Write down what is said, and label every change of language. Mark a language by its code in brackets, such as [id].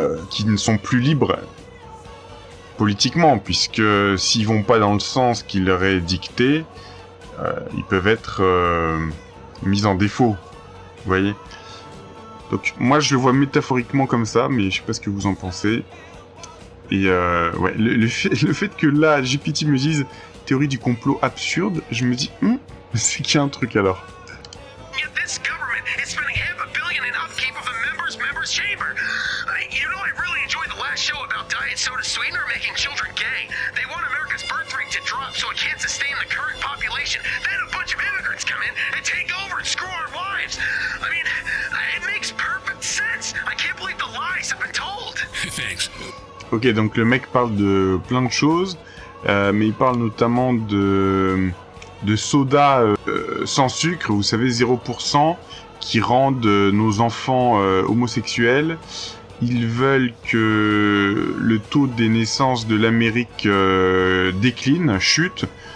[fr] qui ne sont plus libres politiquement, puisque s'ils vont pas dans le sens qui leur est dicté, ils peuvent être mis en défaut. Vous voyez ? Donc moi je le vois métaphoriquement comme ça, mais je sais pas ce que vous en pensez. Et ouais, le fait que là, GPT me dise théorie du complot absurde, je me dis, c'est qu'il y a un truc alors. [en] This government is spending $500 million in upkeep of the members' chamber. You know, I really enjoyed the last show about diet soda sweetener making children gay. They want America's birth rate to drop so it can't sustain the current population. Then a bunch of immigrants come in and take over and screw our wives. I mean, it makes perfect sense. I can't believe the lies I've been told. Thanks. [fr] Ok, donc le mec parle de plein de choses, mais il parle notamment de soda sans sucre, vous savez, 0%, qui rendent nos enfants homosexuels. Ils veulent que le taux des naissances de l'Amérique décline, chute.